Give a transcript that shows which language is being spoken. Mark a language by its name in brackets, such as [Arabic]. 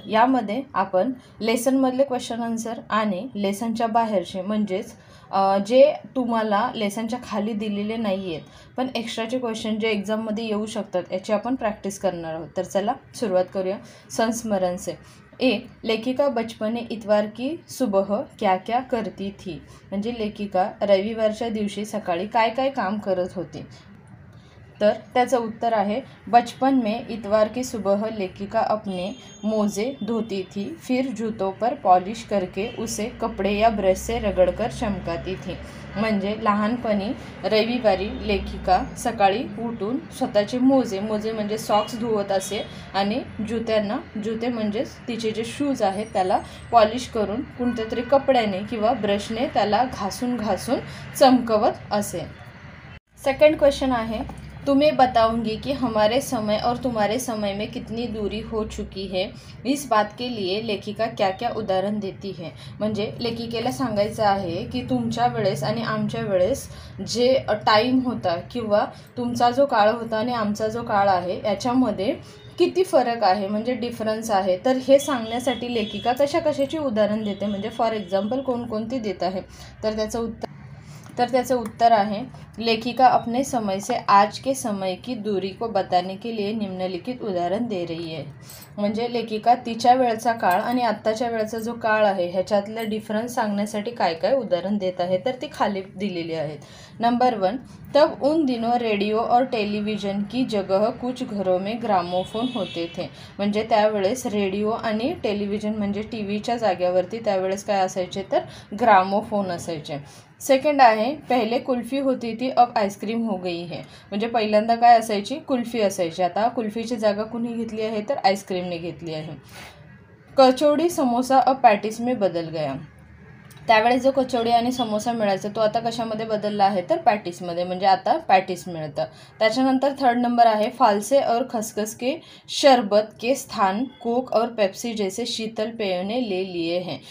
[Marathi] यामध्ये आपण लेसनमधले question answer आणि लेसनच्या बाहेरचे म्हणजेच जे तुम्हाला लेसनच्या खाली दिलेले नाही आहेत पण एक्स्ट्राचे क्वेश्चन जे एग्जाममध्ये येऊ शकतात याची आपण प्रॅक्टिस करणार आहोत। तर चला सुरुवात करूया संस्मरण से। [Hindi] लेखिका बचपन इतवार की सुबह क्या क्या करती थी, [Marathi] म्हणजे लेखिका रविवारच्या दिवशी सकाळी काय काय काम करत होती। तर त्याचं उत्तर आहे [Hindi] बचपन में इतवार की सुबह लेखिका अपने मोजे धोती थी, फिर जूतों पर पॉलिश करके उसे कपड़े या ब्रश से रगड़कर चमकाती थी। [Marathi] म्हणजे लहानपणी रविवारी लेखिका सकाळी उठून स्वतःचे मोजे म्हणजे सॉक्स धुवत असे आणि जुते म्हणजेच तिचे जे शूज आहेत त्याला पॉलिश करून कोणत्या तरी कपड्याने किंवा ब्रशने त्याला घासून चमकवत असे। सेकंड क्वेश्चन आहे [Hindi] तुम्हें बताऊंगी कि हमारे समय और तुम्हारे समय में कितनी दूरी हो चुकी है, इस बात के लिए लेखिका क्या क्या उदाहरण देती है। [Marathi] म्हणजे लेखिकेला सांगायचं आहे की तुमच्या वेळेस आणि आमच्या वेळेस जे टाईम होता किंवा तुमचा जो काळ होता आणि आमचा जो काळ आहे याच्यामध्ये किती फरक आहे म्हणजे डिफरन्स आहे। तर हे सांगण्यासाठी लेखिका कशाची उदाहरण देते म्हणजे फॉर एक्झाम्पल कोणकोणती देत आहे। तर त्याचं उत्तर आहे [Hindi] लेखिका अपने समय से आज के समय की दूरी को बताने के लिए निम्नलिखित उदाहरण दे रही है। [Marathi] म्हणजे लेखिका तिच्या वेळचा काळ आणि आत्ताच्या वेळचा जो काळ आहे ह्याच्यातले डिफरन्स सांगण्यासाठी काय काय उदाहरण देत आहे तर ती खाली दिलेली आहेत। [Hindi] नंबर 1, तब उन दिनों रेडियो और टेलीविज़न की जगह कुछ घरों में ग्रामोफोन होते थे। [Marathi] म्हणजे त्यावेळेस रेडिओ आणि टेलिव्हिजन म्हणजे टीव्हीच्या जागेवरती त्यावेळेस काय असायचे तर ग्रामोफोन असायचे। सेकंड आहे [Hindi] पहले कुल्फी होती थी अब आईस्क्रीम हो गई है। [Marathi] म्हणजे पहिल्यांदा काय असायची कुल्फी असायची, आता कुल्फीची जागा कुणी घेतली आहे तर आईस्क्रीमने घेतली आहे। [Hindi] कचौड़ी समोसा अब पॅटीस में बदल गया। [Marathi] त्यावेळेस जो कचौडी आणि समोसा मिळायचा तो आता कशामध्ये बदलला आहे तर पॅटीसमध्ये, म्हणजे आता पॅटीस मिळतं। त्याच्यानंतर थर्ड नंबर आहे [Hindi] फालसे और खसखस के शरबत के स्थान कोक और पेप्सी जैसे शीतल पेयों ने ले लिए हैं।